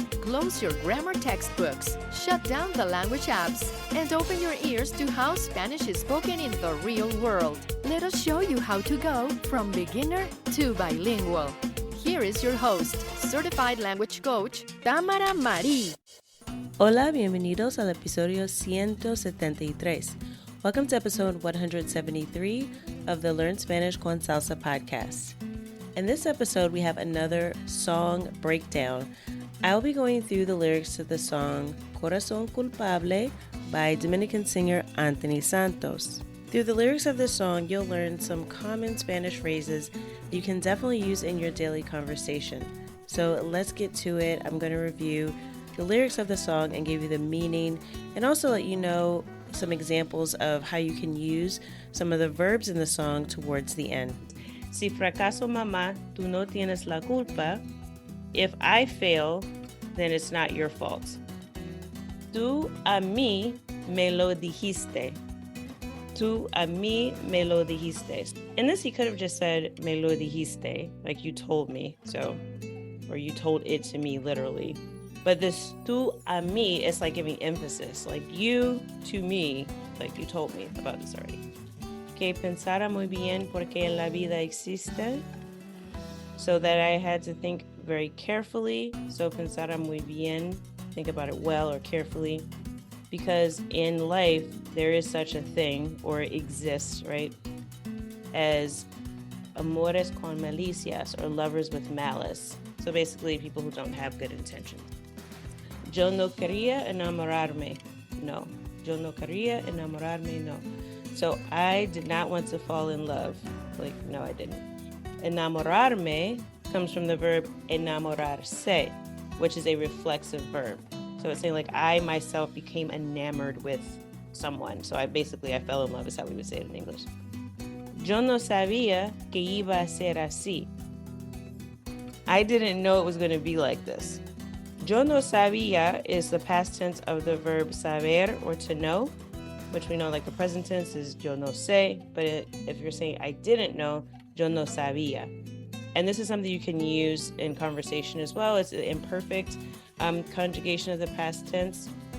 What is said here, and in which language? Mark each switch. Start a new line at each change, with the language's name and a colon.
English: Close your grammar textbooks, shut down the language apps, and open your ears to how Spanish is spoken in the real world. Let us show you how to go from beginner to bilingual. Here is your host, certified language coach, Tamara Marie.
Spanish: Hola, bienvenidos al episodio 173.
English: Welcome to episode 173 of the Learn Spanish con Salsa podcast. In this episode, we have another song breakdown. I'll be going through the lyrics to the song Corazón Culpable by Dominican singer Anthony Santos. Through the lyrics of this song, you'll learn some common Spanish phrases you can definitely use in your daily conversation. So let's get to it. I'm going to review the lyrics of the song and give you the meaning and also let you know some examples of how you can use some of the verbs in the song towards the end.
Spanish: Si fracaso mamá, tú no tienes la culpa.
English: If I fail, then it's not your fault.
Spanish: Tú a mí me lo dijiste. Tú a mí me lo dijiste.
English: In this, he could have just said
Spanish: me lo dijiste,
English: like you told me, or you told it to me, literally. But this
Spanish: tú a mí
English: is like giving emphasis, like you to me, like you told me about this already.
Spanish: Que pensara muy bien porque en la vida existe.
English: So that I had to think very carefully. So
Spanish: pensara muy bien,
English: think about it well or carefully. Because in life, there is such a thing, or exists, right, as
Spanish: amores con malicias,
English: or lovers with malice. So basically, people who don't have good intentions.
Spanish: Yo no quería enamorarme. No. Yo no quería enamorarme. No.
English: So I did not want to fall in love. Like, no, I didn't. Enamorarme comes from the verb enamorarse, which is a reflexive verb. So it's saying like I myself became enamored with someone. So I fell in love is how we would say it in English.
Spanish: Yo no sabía que iba a ser así.
English: I didn't know it was going to be like this.
Spanish: Yo no sabía
English: is the past tense of the verb saber, or to know, which we know like the present tense is
Spanish: yo no sé,
English: but if you're saying I didn't know,
Spanish: yo no sabía.
English: And this is something you can use in conversation as well. It's the imperfect conjugation of the past tense.